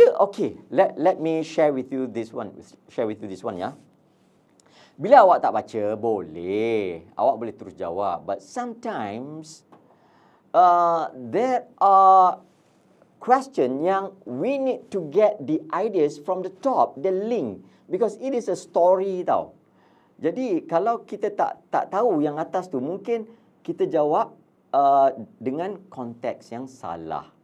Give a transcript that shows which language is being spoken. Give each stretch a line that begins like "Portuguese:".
English: Okay, let me share with you this one ya.
Malay: Bila awak tak baca, boleh. Awak boleh terus jawab.
English: But sometimes there are question
Malay: yang
English: we need to get the ideas from the top, the link, because it is a story tau.
Malay: Jadi kalau kita tak tahu yang atas tu, mungkin kita jawab dengan konteks yang salah.